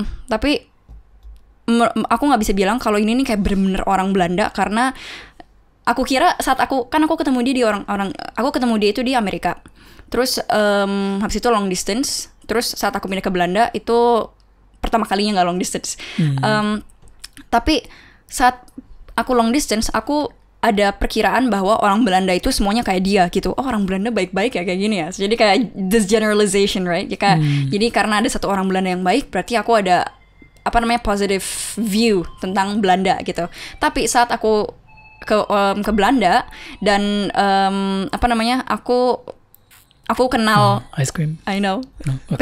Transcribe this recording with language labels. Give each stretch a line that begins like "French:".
Indonesian: Tapi aku nggak bisa bilang kalau ini nih kayak bener-bener orang Belanda, karena aku kira saat aku ketemu dia aku ketemu dia itu di Amerika. Terus habis itu long distance. Terus saat aku pindah ke Belanda itu pertama kalinya nggak long distance. Tapi saat aku long distance, aku ada perkiraan bahwa orang Belanda itu semuanya kayak dia gitu. Oh, orang Belanda baik-baik ya kayak gini ya. Jadi kayak
English: this generalization, right?
Indonesian: Jadi karena ada satu orang Belanda yang baik, berarti aku ada positive view tentang Belanda gitu. Tapi saat aku ke Belanda dan aku kenal
English: ice cream. I know. No, okay.